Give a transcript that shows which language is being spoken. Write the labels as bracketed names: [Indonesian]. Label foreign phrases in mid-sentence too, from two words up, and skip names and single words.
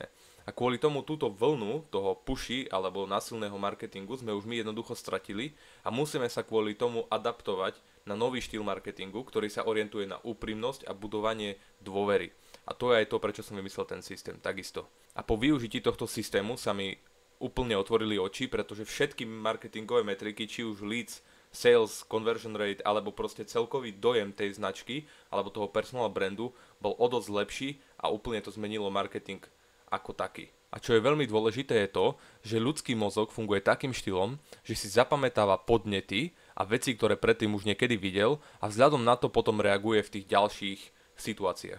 [Slovak] A kvôli tomu túto vlnu toho pushy alebo násilného marketingu sme už my jednoducho stratili a musíme sa kvôli tomu adaptovať na nový štýl marketingu, ktorý sa orientuje na úprimnosť a budovanie dôvery. A to je aj to, prečo som vymyslel ten systém, takisto. A po využití tohto systému sa mi úplne otvorili oči, pretože všetky marketingové metriky, či už [English] leads, sales, conversion rate, [Slovak] alebo proste celkový dojem tej značky, alebo toho [English] personal brandu, [Slovak] bol o dosť lepší a úplne to zmenilo marketing ako taký. A čo je veľmi dôležité je to, že ľudský mozog funguje takým štýlom, že si zapamätáva podnety a veci, ktoré predtým už niekedy videl a vzhľadom na to potom reaguje v tých ďalších situáciách.